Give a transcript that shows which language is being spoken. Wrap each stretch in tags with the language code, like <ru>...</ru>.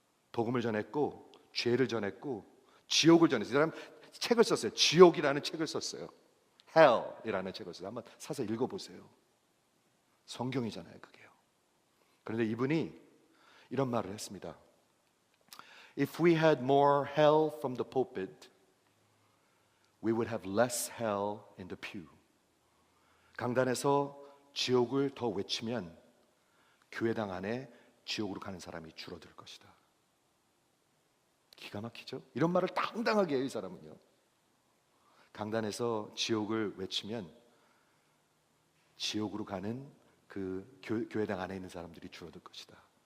<ko>복음을 전했고, 죄를 전했고, 지옥을 전했어요. 이 사람 책을 썼어요. 지옥이라는 책을 썼어요. Hell이라는 책을 썼어요. 한번 사서 읽어보세요. 성경이잖아요, 그게요. 그런데 이분이 이런 말을 했습니다.</ko> <en>If we had more hell from the pulpit, we would have less hell in the pew.</en> <ko>강단에서 지옥을 더 외치면 교회당 안에 지옥으로 가는 사람이 줄어들 것이다. 기가 막히죠? 이런 말을 당당하게 해요, 이 사람은요. 강단에서 지옥을 외치면 지옥으로 가는 그 교회당 안에 있는 사람들이 줄어들 것이다.</ko>